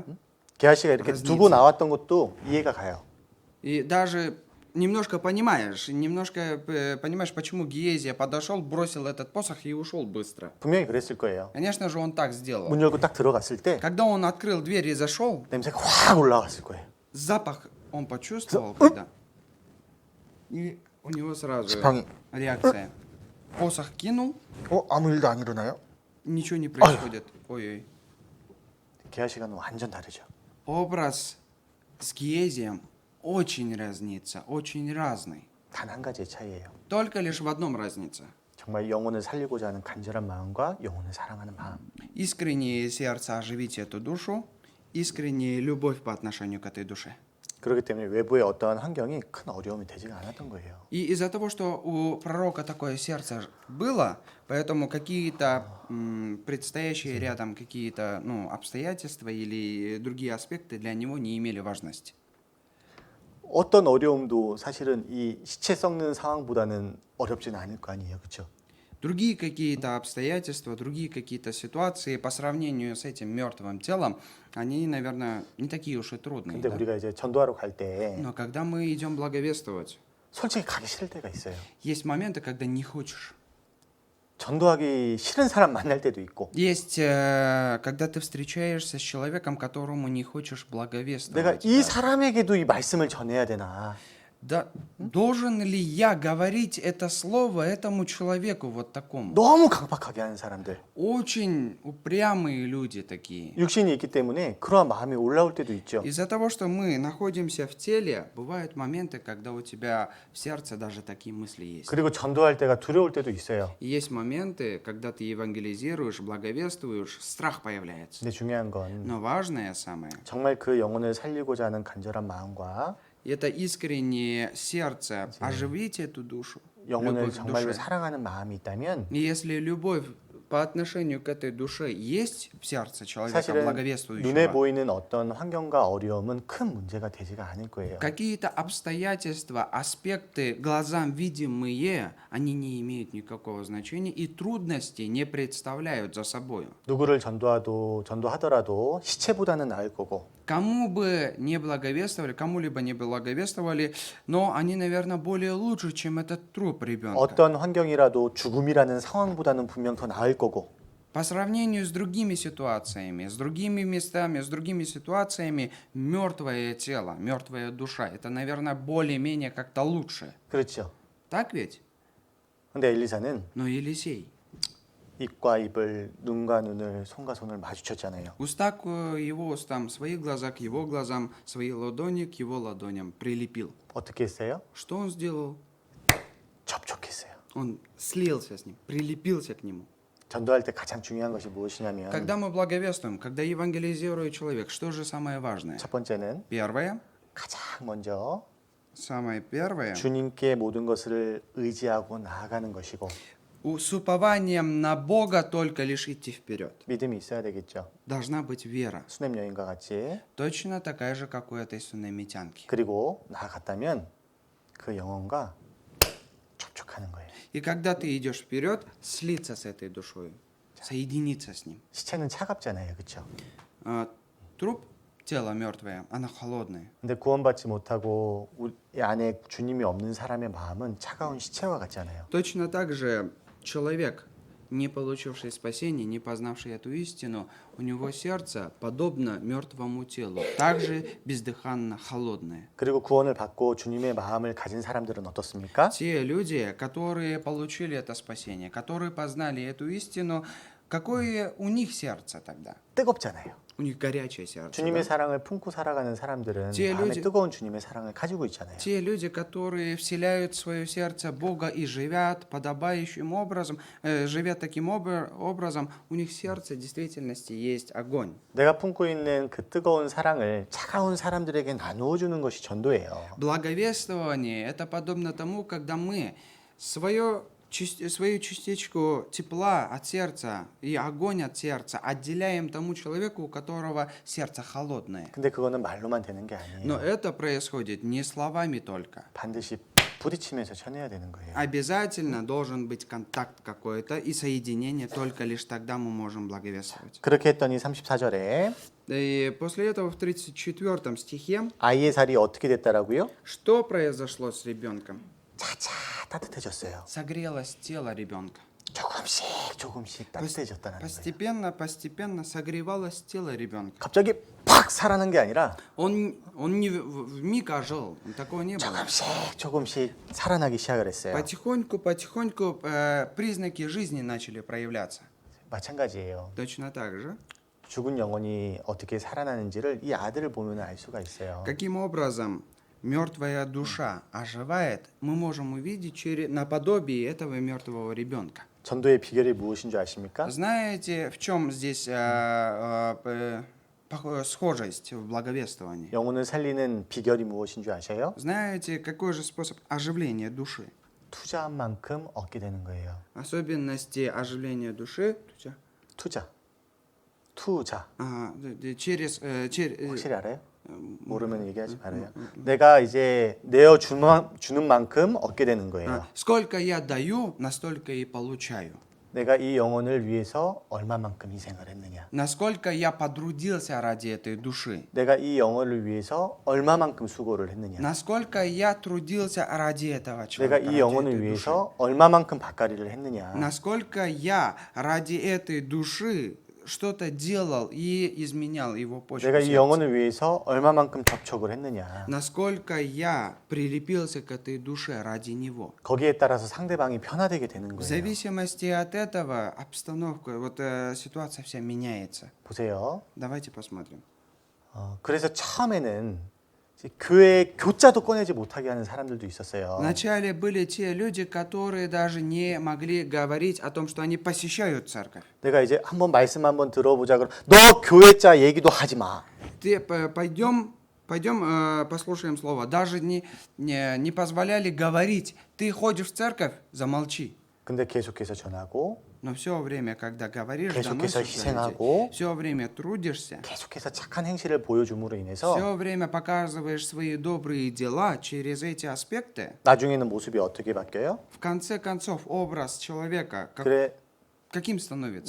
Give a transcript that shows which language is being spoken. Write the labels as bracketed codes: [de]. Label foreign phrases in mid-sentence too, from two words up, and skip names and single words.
[ko] 게하시가 이렇게 [ru] разница. [ko] 두고 나왔던 것도 이해가 가요. [ru] И даже немножко понимаешь, почему Гиезия подошел, бросил этот посох и ушел быстро. [ko] 분명히 그랬을 거예요. [ru] Конечно же, он так сделал. [ko] 문 열고 딱 들어갔을 때 [ru] Когда он открыл дверь и зашел, [ko] 냄새가 확 올라왔을 거예요. [ru] запах он почувствовал, когда... И у него сразу [ko] 지팡이. [ru] реакция. Посох кинул, [ko] 아무 일도 안 일어나요? [ru] ничего не происходит. Ой-ой. [ko] 게하시가는 완전 다르죠. [ru] образ с Гиезием очень разнится, очень разный. [ko] 단 한 가지의 차이예요. [ru] Только лишь в одном разница. [ko] 정말 영혼을 살리고자 하는 간절한 마음과 영혼을 사랑하는 마음. [ru] Искреннее сердце оживить эту душу, искренняя любовь по отношению к этой душе. [ko] 그렇기 때문에 외부의 어떠한 환경이 큰 어려움이 되지가 않았던 거예요. [ru] И из-за того, что у пророка такое сердце было, поэтому какие-то предстоящие рядом какие-то обстоятельства или другие аспекты для него не имели важности. [ko] 어떤 어려움도 사실은 이 시체 썩는 상황보다는 어렵지는 않을 거 아니에요, 그렇죠? [ru] Другие какие-то обстоятельства, другие какие-то ситуации по сравнению с этим мертвым телом, они, наверное, не такие уж и трудные. [ko] 근데 [ru] Да? [ko] 우리가 이제 전도하러 갈 때 [ru] Но когда мы идем благовествовать, [ko] 솔직히 가기 싫을 때가 있어요. [ru] есть моменты, когда не хочешь. [ko] 전도하기 싫은 사람 만날 때도 있고 [ru] Есть, когда ты встречаешься с человеком, которому не хочешь [ko] 내가 [ru] благовествовать. [ko] 이 [ru] Да. [ko] 사람에게도 이 말씀을 전해야 되나? [ru] Да, должен ли я говорить это слово этому человеку вот такому? [ko] 너무 강박하게 하는 사람들. [ru] Очень упрямые люди такие. [ko] 육신이 있기 때문에 그러한 마음이 올라올 때도 있죠. [ru] Из-за того, что мы находимся в теле, бывают моменты, когда у тебя в сердце даже такие мысли есть. [ko] 그리고 전도할 때가 두려울 때도 있어요. [ru] И есть моменты, когда ты евангелизируешь, благовествуешь, страх появляется. [ko] 근데 중요한 건 [ru] Но важное самое, [ko] 정말 그 영혼을 살리고자 하는 간절한 마음과 [ru] это искреннее сердце, оживить эту душу, [ko] 영혼을 [ru] любовь к [ko] 정말로 [ru] душе. [ko] 사랑하는 마음이 있다면 [ru] И если любовь по отношению к этой душе есть в сердце человека, [ko] 사실은 눈에 [ru] благовествующего, [ko] 보이는 어떤 환경과 어려움은 큰 문제가 되지가 않을 거예요. [ru] какие-то обстоятельства, аспекты, глазам видимые, они не имеют никакого значения и трудности не представляют за собою. [ko] 누구를 전도하더라도 시체보다는 나을 거고 [ru] Кому бы не благовествовали, кому-либо не благовествовали, но они, наверное, более лучше, чем этот труп ребенка. [ko] 어떤 환경이라도 죽음이라는 상황보다는 분명 더 나을 거고 [ru] По сравнению с другими ситуациями, с другими местами, с другими ситуациями, мертвое тело, мертвая душа, это, наверное, более-менее как-то лучше. [ko] 그렇죠. [ru] Так ведь? [ko] 근데 엘리사는 [ru] Но Елисей, [ko] 입과 입을 눈과 눈을 손과 손을 마주쳤잖아요. [ru] уста к его устам, свои глаза к его глазам, свои ладони к его ладоням прилепил. [ko] 어떻게 했어요? [ru] Что он сделал? [ko] 접촉했어요. [ru] Он слился с ним, прилепился к нему. [ko] 전도할 때 가장 중요한 것이 무엇이냐면 [ru] Когда мы благовествуем, когда евангелизирует человек, что же самое важное? [ko] 첫 번째는 [ru] Первое, [ko] 가장 먼저 [ru] самое первое, [ko] 주님께 모든 것을 의지하고 나아가는 것이고 [ru] с упованием на Бога только лишь идти вперед. [ko] 믿음이 있어야 되겠죠. [ru] Должна быть вера, [ko] 수냄 여인과 같이 [ru] точно такая же, как у этой сунамитянки. [ko] 그리고 나아갔다면 그 영혼과 접촉하는 거예요. [ru] И когда ты идешь вперед, слиться с этой душой, соединиться с ним. [ko] 시체는 차갑잖아요, 그렇죠? [ru] Труп, тело мертвое, оно холодное. [ko] 근데 구원받지 못하고 우리 안에 주님이 없는 사람의 마음은 차가운 시체와 같잖아요. [ru] Точно так же человек, не получивший спасения, не познавший эту истину, у него сердце подобно мертвому телу, также бездыханно холодное. [ko] 그리고 구원을 받고 주님의 마음을 가진 사람들은 어떻습니까? [ru] Те люди, которые получили это спасение, которые познали эту истину, какое у них сердце тогда? [ko] 뜨겁잖아요. [ru] У них горячее сердце. [ko] 주님의 [ru] Да? [ko] 사랑을 품고 살아가는 사람들은 제 마음에 [ru] люди- [ko] 뜨거운 주님의 사랑을 가지고 있잖아요. [ru] Те люди, которые вселяют в свое сердце Бога и живят подобающим образом, живят таким образом, у них в сердце в действительности есть огонь. [ko] 내가 품고 있는 그 뜨거운 사랑을 차가운 사람들에게 나누어 주는 것이 전도예요. [ru] Благовествование – это подобно тому, когда мы свою частичку тепла от сердца и огонь от сердца отделяем тому человеку, у которого сердце холодное. [ko] 근데 그거는 말로만 되는 게 [ru] Но [ko] 아니에요. [ru] это происходит не словами только. [ko] 반드시 부딪히면서 전해야 되는 거예요. [ru] Обязательно должен быть контакт какой-то и соединение, только лишь тогда мы можем благовествовать. [ko] 그렇게 했더니 34절에 [ru] И после этого в 34 стихе, [ko] 아이의 살이 어떻게 됐다라고요? [ru] что произошло с ребенком? [ko] 차차 따뜻해졌어요. [ru] Согрелось тело ребенка. [ko] 조금씩 따뜻해졌다는 거예요. [ru] Постепенно согревалось тело ребенка. [ko] 갑자기 팍 살아난 게 아니라 [ru] Он не вмиг ожил, такого не было. [ko] 조금씩 살아나기 시작을 했어요. [ru] Потихоньку признаки жизни начали проявляться. [ko] 마찬가지예요. [ru] Точно так же. [ko] 죽은 영혼이 어떻게 살아나는지를 이 아들을 보면 알 수가 있어요. [ru] Каким образом мертвая душа оживает, мы можем увидеть наподобие этого мертвого ребенка. [ko] 전도의 비결이 무엇인 줄 아십니까? [ru] Знаете, в чем здесь схожесть в благовествовании? [ko] 영혼을 살리는 비결이 무엇인 줄 아세요? [ru] Знаете, какой же способ оживления души? [ko] 투자한 만큼 얻게 되는 거예요. [ru] Особенности оживления души [ko] 투자. [ru] через [ko] 확실히 알아요? 모르면 얘기하지 말아요. 내가 이제 내어 주는 만큼 얻게 되는 거예요. [ru] сколько я даю, настолько и получаю. [ko] 내가 이 영혼을 위해서 얼마만큼 희생을 했느냐. [ru] Насколько я потрудился ради этой души. [ko] 내가 이 영혼을 위해서 얼마만큼 수고를 했느냐. [ru] Насколько я трудился ради этого [ko] 내가 [ru] человека, [ko] 이 [ru] ради [ko] 영혼을 [ru] этой души. [ko] 위해서 얼마만큼 밭가리를 했느냐. [ru] Насколько я ради этой души что-то делал и изменял его почву [ko] 내가 이 [ru] сердца. [ko] 영혼을 위해서 얼마만큼 접촉을 했느냐. [ru] Насколько я прилепился к этой душе ради него. [ko] 거기에 따라서 상대방이 변화되게 되는 [ru] В [ko] 거예요. [ru] зависимости от этого обстановка, ситуация вся меняется. [ko] 보세요. [ru] Давайте посмотрим. [ko] 그래서 처음에는 이제 교회 교자도 꺼내지 못하게 하는 사람들도 있었어요. [ru] Вначале были те люди, которые даже не могли говорить о том, что они посещают церковь. [ko] 내가 이제 한번 말씀 한번 들어보자 그럼 너 교회자 얘기도 하지 마. [ru] Пойдем, послушаем слово. Даже не позволяли говорить. Ты ходишь в церковь, замолчи. [ko] 근데 계속해서 전하고 [ru] Но все время, когда говоришь, [ko] 계속해서 [ru] доносишь до людей, [ko] 희생하고 [ru] все время трудишься, [ko] 계속해서 착한 행실을 보여줌으로 인해서 [ru] все время показываешь свои добрые дела через эти аспекты, [ko] 나중에는 모습이 어떻게 바뀌어요? [ru] в конце концов образ человека [ko] 그래 [ru] каким становится?